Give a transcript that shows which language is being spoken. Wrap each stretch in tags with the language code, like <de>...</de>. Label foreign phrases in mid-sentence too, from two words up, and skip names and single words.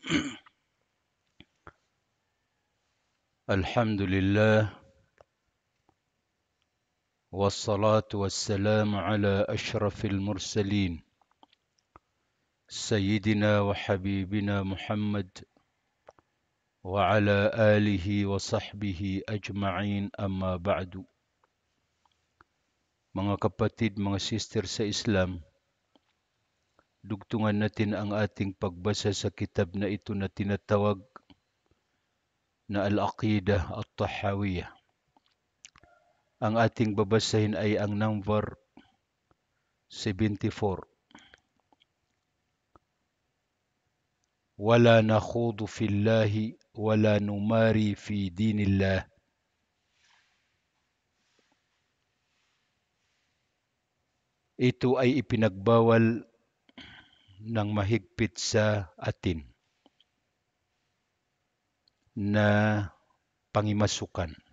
<ar>الحمد لله والصلاة والسلام على أشرف المرسلين سيدنا وحبيبنا محمد وعلى آله وصحبه أجمعين أما بعد.</ar> <tl>Mga kapatid, mga sister sa Islam, dugtungan natin ang ating pagbasa sa kitab na ito na tinatawag na Al-Aqidah At-Tahawiyah. Ang ating babasahin ay ang number 74.</tl> <ar>ولا نخوض في الله ولا نماري في دين الله.</ar> <tl>Ito ay ipinagbawal ng mahigpit sa atin na pangimasukan.</tl>